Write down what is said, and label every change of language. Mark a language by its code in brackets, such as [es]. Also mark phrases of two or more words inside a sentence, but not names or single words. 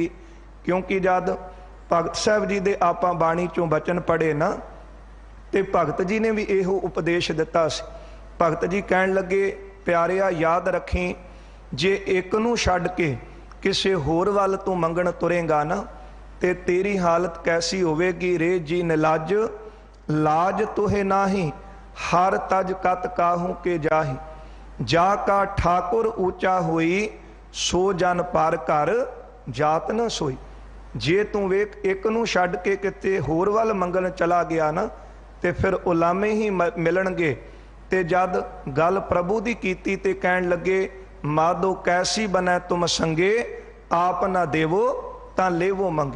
[pa] ਕਿਉਂਕਿ ਜਦ ਭਗਤ ਸਾਹਬ ਜੀ ਦੇ ਆਪਾਂ ਬਾਣੀ ਚੋਂ ਬਚਨ ਪੜ੍ਹੇ ਨਾ, ਤੇ ਭਗਤ ਜੀ ਨੇ ਭੀ ਇਹੋ ਉਪਦੇਸ਼ ਦਿਤਾ ਸੀ। ਭਗਤ ਜੀ ਕਹਨ ਲਗੇ ਪਿਆਰਿਆ ਯਾਦ ਰਖੀ, ਜੇ ਏਕ ਨੂੰ ਛੱਡ ਕੇ ਕਿਸੀ ਹੋਰ ਵਲ ਤੋਂ ਮੰਗਣ ਤੁਰੇਗਾ ਨਾ, ਤੇ ਤੇਰੀ ਹਾਲਤ ਕੈਸੀ ਹੋਵੇਗੀ। ਰੇ ਜੀ ਨਿਲਾਜ ਲਾਜ ਤੁਹੇ ਨਾਹੀ, ਹਰ ਤਜ ਕਤ ਕਾਹੂ ਕੇ ਜਾਹੀ, ਜਾ ਕਾ ਠਾਕੁਰ ਊਂਚਾ ਹੋਈ, ਸੋ ਜਨ ਪਾਰ ਕਰ ਜਾਤ ਨ ਸੋਈ। ਜੇ ਤੂ ਵੇਖ ਏਕ ਨੂੰ ਛੱਡ ਕੇ ਕਿਤੇ ਹੋਰ ਵਲ ਮੰਗਣ ਚਲਾ ਗਿਆ ਨਾ, ਤੇ ਫਿਰ ਉਲਾਮੇ ਹੀ ਮਿਲਣਗੇ। ਤੇ ਜਦ ਗਲ ਪ੍ਰਭੁ ਦੀ ਕੀਤੀ ਤੇ ਕਹਨ ਲਗੇ, ਮਾਦੋ ਕੈਸੀ ਬਨੈ ਤੁਮ ਸੰਗੇ, ਆਪ ਨਾ ਦੇਵੋ ਤਾਂ ਲੇਵੋ ਮੰਗੇ।